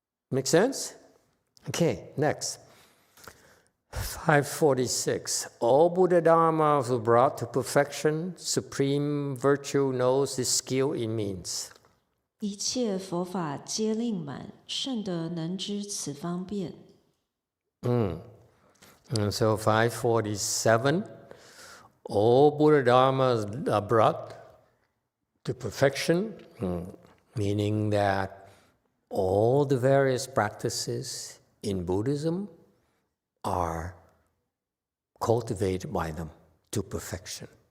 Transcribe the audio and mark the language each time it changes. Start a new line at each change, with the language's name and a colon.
English: Make sense? Okay, next. 546. All Buddha Dharmas were brought to perfection. Supreme virtue knows the skill it means.
Chinese: 一切佛法皆令满，圣德能知此方便。
English: And so 547. All Buddha Dharmas are brought to perfection, meaning that all the various practices in Buddhism are cultivated by them to perfection.